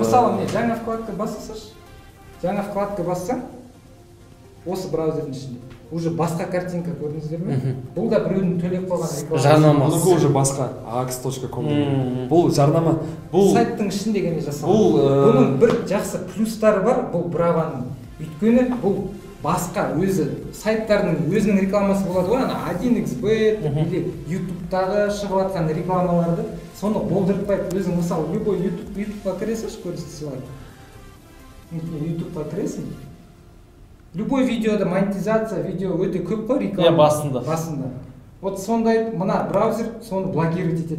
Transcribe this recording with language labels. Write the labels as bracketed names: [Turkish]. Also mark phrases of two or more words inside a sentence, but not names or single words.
[Kazakh] мысалы міне жаңа вкладка бассаңшы. Жаңа вкладка бассаң, осы браузердің ішінде уже басқа картинка көрдіңіздер ме? Бұл да біреудің төлеп қойған реклама. Жарнама. Бұл уже басқа ax.com. Бұл жарнама. Бұл сайттың ішінде ғана жасалған. Бұның бір жақсы плюстары бар, бұл Brava'ның. Өйткені бұл басқа өзі сайттардың өзінің рекламасы болады ғой, ана 1xbet или YouTube-тағы шығып жатқан рекламаларды соны болдыртпайды. Өзің мысалы любой YouTube-ға кіресің, көрсетсе лайк. YouTube-ға кіресің. Любой видеода монетизация, видео өте көп қой реклама. Басында. Вот сондай мына браузер соны блокировать етеді.